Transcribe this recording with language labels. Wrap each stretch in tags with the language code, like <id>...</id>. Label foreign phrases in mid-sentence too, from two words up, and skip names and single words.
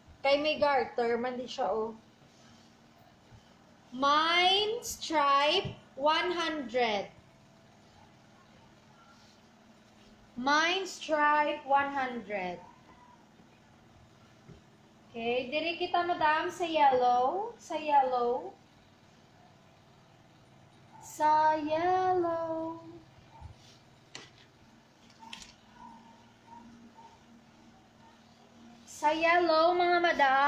<hil>Kay may garter man di siya, oh.</hil> <en>Mine stripe, 100. Mine stripe, 100.</en> <hil>Okay. Diri kita, madam, sa yellow. Sa yellow. Sa yellow. Sa yellow, mga madam.</hil>